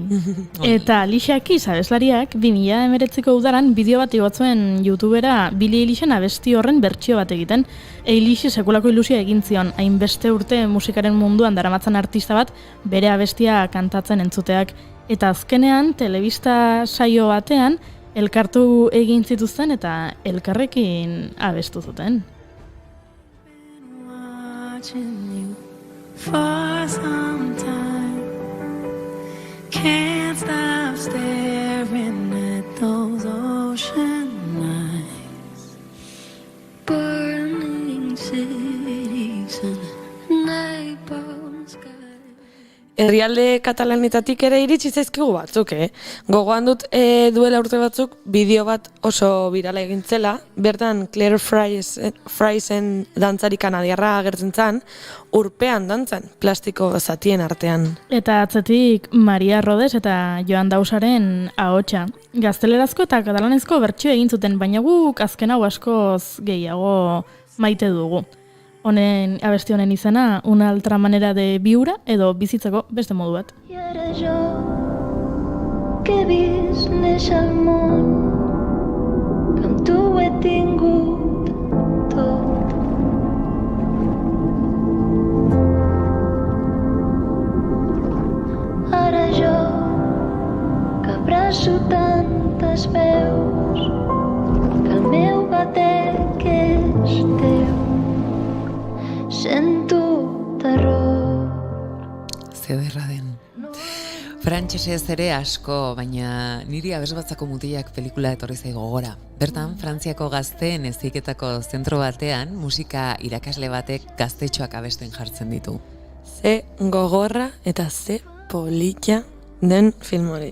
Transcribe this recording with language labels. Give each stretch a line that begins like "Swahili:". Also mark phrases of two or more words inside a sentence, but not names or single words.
Basque: Eta Alicia Keys abeslariak 2019ko udaran bideo bat igotzuen YouTubera Billie Eilishen abesti horren bertsio bat egiten. Eilish sekulako ilusioa egin zion, hainbeste urte musikaren munduan daramatzan artista bat bere abestia kantatzen entzuteak. Eta azkenean, telebista saio batean, elkartu egin zituzten eta elkarrekin abestu zuten.
English: Can't stop staring at those ocean eyes, burning cities and napalm skies.
Basque: Herrialde katalanetatik ere iritsi zaizkigu batzuk, Gogoan dut duela urte batzuk bideo bat oso virala egin zela, bertan Claire Friesen dantzari kanadiarra agertzen zen, urpean dantzan, plastiko zatien artean. Eta atzetik Maria Rodes eta Joan Dausaren ahotsa. Gaztelerazko eta katalanezko bertsio egin zuten, baina guk azken hau askoz gehiago maite dugu. Abesti honen izena,
Catalan: una altra manera de viure
Basque: edo bizitzeko beste modu bat.
Catalan: I ara jo, que he vist néixer al món, que amb tu ho he tingut tot. Ara jo, que abraço tantes veus, que el meu batec és teu. Sento terror.
Basque: Zederra den. Frantsesez ere asko, baina niri abesbatzako mutilak pelikula etorri zaigo gogora. Bertan, Frantziako gazteen heziketako zentro batean, musika irakasle batek gaztetxoak abesten jartzen ditu. Ze gogorra eta ze polita den film hori.